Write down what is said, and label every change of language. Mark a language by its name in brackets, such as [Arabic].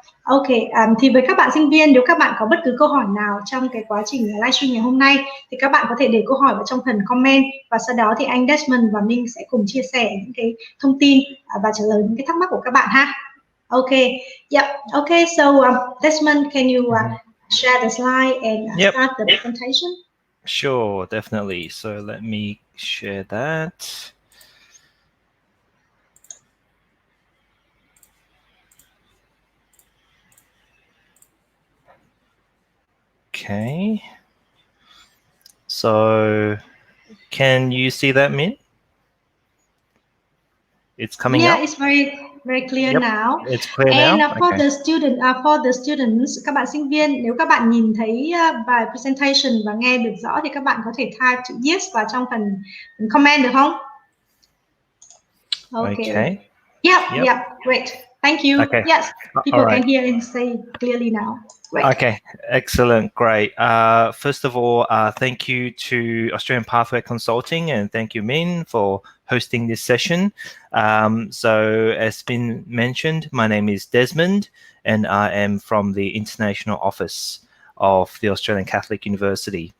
[Vietnamese] Ok, thì với các bạn sinh viên, nếu các bạn có bất cứ câu hỏi nào trong cái quá trình livestream ngày hôm nay thì các bạn có thể để câu hỏi vào trong phần comment và sau đó thì anh Desmond và Minh sẽ cùng chia sẻ những cái thông tin và trả lời những cái thắc mắc của các bạn ha. [English] Ok, yeah, okay, so Desmond, can you share the slide and start the presentation? Sure, definitely. So let me share that. Okay. So can you see that, Min? It's coming up. Yeah, it's very clear now. It's clear and now. For the students, [Vietnamese] các bạn sinh viên, nếu các bạn nhìn thấy bài presentation và nghe được rõ thì các bạn có thể type chữ yes vào trong phần comment được không? [English] Okay. Yep. Great. Thank you. Okay. Yes, people can hear and say clearly now. Great. Okay, excellent, great. First of all, thank you to Australian Pathway Consulting and thank you, Min, for hosting this session. So as been mentioned, my name is Desmond and I am from the International Office of the Australian Catholic University.